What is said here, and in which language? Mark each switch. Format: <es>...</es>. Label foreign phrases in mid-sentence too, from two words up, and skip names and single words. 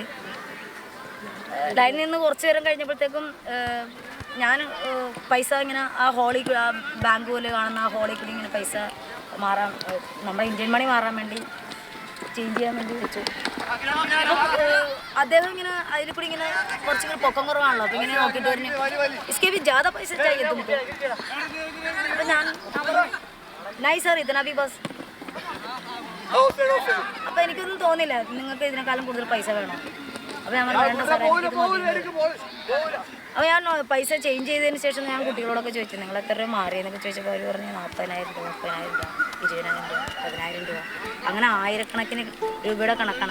<ml>ലൈനിൽ നിന്ന് കുറച്ച് നേരം കഴിഞ്ഞപ്പോഴത്തേക്കും ഞാൻ പൈസ ഇങ്ങനെ ആ ഹോളിൽ ആ ബാങ്ക് പോലെ കാണുന്ന ആ ഹോളിൽ കൂടി ഇങ്ങനെ പൈസ മാറാൻ, നമ്മുടെ</ml> <en>Indian money</en> <ml>മാറാൻ വേണ്ടി ചേഞ്ച് ചെയ്യാൻ വേണ്ടി വെച്ചു. അദ്ദേഹം ഇങ്ങനെ അതിൽ കൂടി ഇങ്ങനെ കുറച്ചുകൂടി പൊക്കം കുറവാണല്ലോ. അപ്പോൾ ഇങ്ങനെ നോക്കിയിട്ട് പറഞ്ഞു</ml> <hi>ഇസ്കെ भी ज़्यादा पैसे चाहिए तुमको.</hi> <ml>അപ്പോൾ ഞാൻ</ml> <hi>नहीं सर इतना भी बस.</hi> <ml>അപ്പോൾ എനിക്കൊന്നും തോന്നില്ല നിങ്ങൾക്ക് ഇതിനേക്കാളും കൂടുതൽ പൈസ വേണം. അപ്പോൾ ഞാൻ വേണ്ട സാറേ. അപ്പോൾ ഞാൻ പൈസ ചേഞ്ച് ചെയ്തതിന് ശേഷം ഞാൻ കുട്ടികളോടൊക്കെ ചോദിച്ചു നിങ്ങൾ എത്ര രൂപ മാറിയെന്നൊക്കെ ചോദിച്ചപ്പോൾ അവർ പറഞ്ഞു 40,000 രൂപ, 30,000 രൂപ, 20,000 രൂപ, 10,000 രൂപ, അങ്ങനെ ആയിരക്കണക്കിന് രൂപയുടെ കണക്കാണ്.</ml>